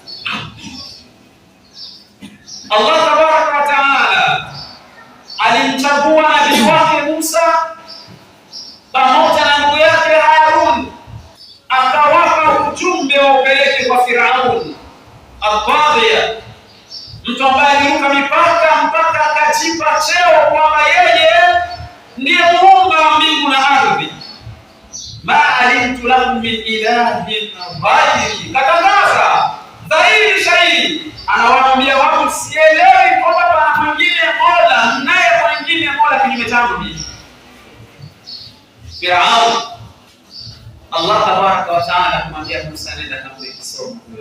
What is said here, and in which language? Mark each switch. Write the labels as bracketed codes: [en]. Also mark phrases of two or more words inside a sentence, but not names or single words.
[sw] Allah [ar] تبارك وتعالى [sw] alimchagua nabii wake Musa pamoja na ndugu yake Harun, akawapa ujumbe wa upeleke kwa Firaun al-Baghiya, mtu ambaye aliruka mipaka mpaka akajipa cheo kwamba yeye ndiye muumba wa mbingu na ardhi. [ar] ما علمت لكم من إله غيري, [sw] katangaza dhahiri shahidi, anawaambia watu, sielewi kwamba pana mwingine mola, naye mwingine mola kinyume changu mimi. Firaun, Allah [ar] تبارك وتعالى [sw] kumwambia Musa, nenda kamwe kisomo.